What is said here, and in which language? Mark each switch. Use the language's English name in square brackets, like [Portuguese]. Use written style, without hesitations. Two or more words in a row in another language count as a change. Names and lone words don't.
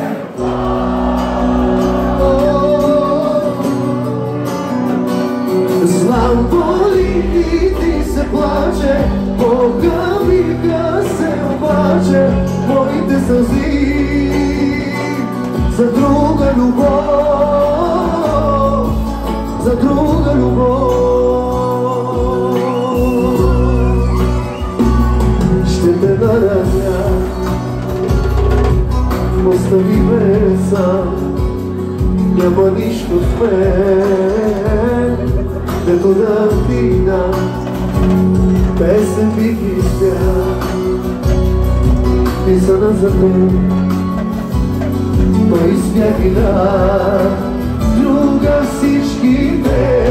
[Macedonian] Знам боли и ти се плаче, Бога ми га се обаче, моите солзи за друга љубов, за друга љубов. [Bulgarian] Ще те нараня, остави ме сам, няма нищо в мен, дето да ти дам, песен бих изпял, писана за теб, но изпях и на друга всичките.